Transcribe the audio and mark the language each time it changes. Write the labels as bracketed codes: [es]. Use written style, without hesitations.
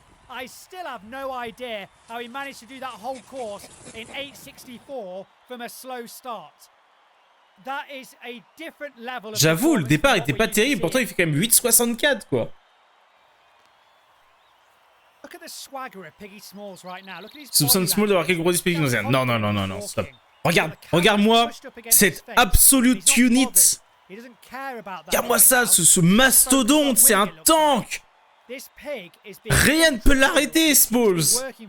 [en] I still have no idea how he managed to do that whole course in 8:64 from a slow start. That is a different level of. [fr] J'avoue, le départ était pas terrible, pourtant il fait quand même 8,64 quoi. [en] Look at the swagger of Piggy Smalls right now. Look at his. [fr] Soupçonne Smalls d'avoir quelque gros dispositif. Non, stop. Regarde-moi cette [en] absolute unit. [fr] Regarde-moi ça, ce mastodonte, c'est un tank. Rien ne peut l'arrêter, Smalls.